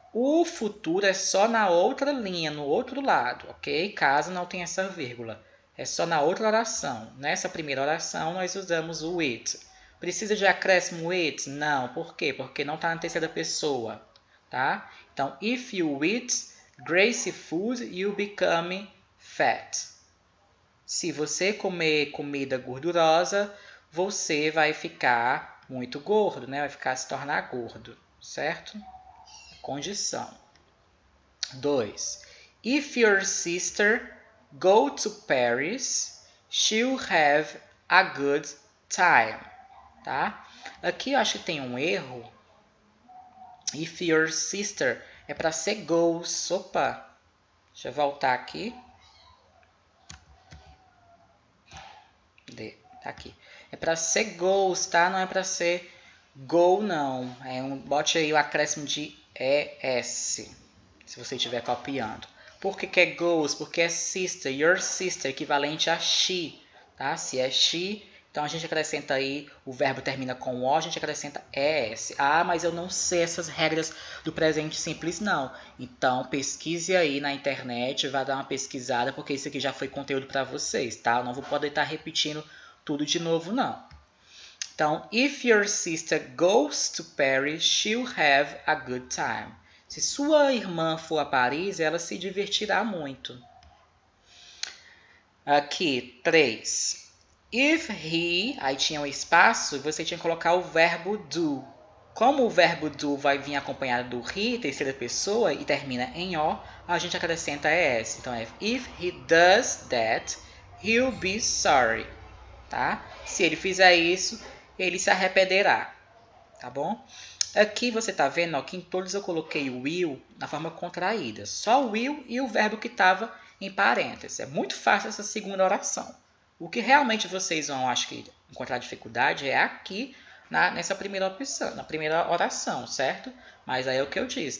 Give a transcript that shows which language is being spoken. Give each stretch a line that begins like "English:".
Portuguese: O futuro é só na outra linha, no outro lado, ok? Caso não tenha essa vírgula. É só na outra oração. Nessa primeira oração, nós usamos o it. Precisa de acréscimo it? Não. Por quê? Porque não está na terceira pessoa, tá? Então,
English: if you eat greasy food, you become fat.
Portuguese: Se você comer comida gordurosa, você vai ficar muito gordo, né? Vai se tornar gordo, certo? Condição. 2.
English: If your sister go to Paris, she'll have a good time,
Portuguese: tá? Aqui eu acho que tem um erro.
English: If your sister
Portuguese: é para ser goes. Opa, deixa eu voltar aqui. Tá aqui. É para ser goes, tá? Não é para ser go, não. Bote aí o acréscimo de ES, se você estiver copiando. Por que é goes? Porque é sister, your sister, equivalente a she, tá? Se é she, então a gente acrescenta aí, o verbo termina com o, a gente acrescenta ES. Ah, mas eu não sei essas regras do presente simples, não. Então pesquise aí na internet, vá dar uma pesquisada, porque isso aqui já foi conteúdo para vocês, tá? Eu não vou poder estar repetindo tudo de novo, não. Então,
English: if your sister goes to Paris, she'll have a good time.
Portuguese: Se sua irmã for a Paris, ela se divertirá muito. Aqui, 3. If he, aí tinha um espaço, você tinha que colocar o verbo do. Como o verbo do vai vir acompanhado do he, terceira pessoa, e termina em o, a gente acrescenta es. Então, é
English: if he does that, he'll be sorry.
Portuguese: Tá? Se ele fizer isso, ele se arrependerá. Tá bom? Aqui você está vendo ó, que em todos eu coloquei o will na forma contraída. Só o will e o verbo que estava em parênteses. É muito fácil essa segunda oração. O que realmente vocês vão, acho que, encontrar dificuldade é aqui nessa primeira opção, na primeira oração, certo? Mas aí é o que eu disse.